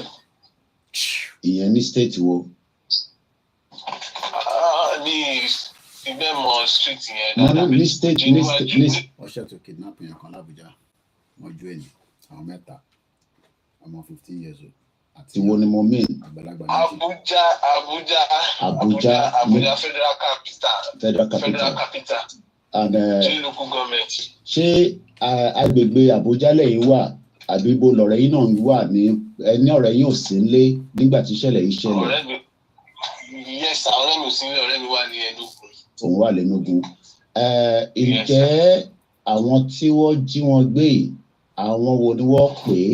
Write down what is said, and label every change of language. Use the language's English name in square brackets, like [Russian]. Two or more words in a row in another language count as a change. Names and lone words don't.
[Yoruba] Ìyẹn ní state wo? Ní Ibemo street yẹn. No, ní state. Wọ́n ṣètò kidnap yẹn kan l'Abuja. Wọ́n ju ẹni àwọn mẹ́ta. ọmọ 15 [English] years old. [Yoruba] Àti wo ni mo mean? Àgbàlagbà méjì. Abuja Federal Capital. [English] And local government. [Yoruba] Ṣé agbègbè Abuja lẹ́yìn wà àbí ibo lọ̀rẹ́ yín náà wà ní ẹni ọ̀rẹ́ yín ò sí nílé nígbà tí ìṣẹ̀lẹ̀ yìí ṣẹlẹ̀? Ọ̀rẹ́ mi ò sí nílé, ọ̀rẹ́ mi wà ní Enugu. Òun wà lẹ́nugun. Ǹjẹ́ àwọn tí wọ́n jí wọn gbé àwọn wo ni wọ́n pè é?